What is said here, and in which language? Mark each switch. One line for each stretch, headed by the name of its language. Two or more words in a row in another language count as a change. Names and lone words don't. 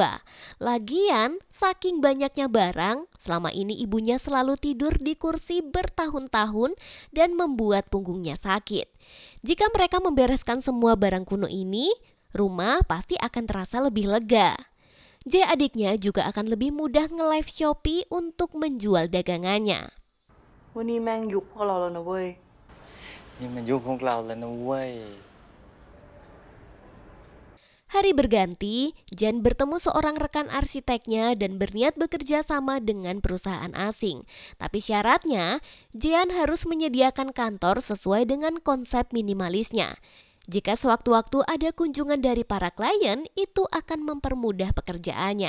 Indonesian: Lagian, saking banyaknya barang, selama ini ibunya selalu tidur di kursi bertahun-tahun dan membuat punggungnya sakit. Jika mereka membereskan semua barang kuno ini, rumah pasti akan terasa lebih lega. J adiknya juga akan lebih mudah nge-live Shopee untuk menjual dagangannya.
Thai: วันนี้แม่งยุคพวกเราแล้วนะเว้ย นี่มันยุคพวกเราแล้วนะเว้ย
Indonesian: Hari berganti, Jan bertemu seorang rekan arsiteknya dan berniat bekerja sama dengan perusahaan asing. Tapi syaratnya, Jan harus menyediakan kantor sesuai dengan konsep minimalisnya. Jika sewaktu-waktu ada kunjungan dari para klien, itu akan mempermudah pekerjaannya.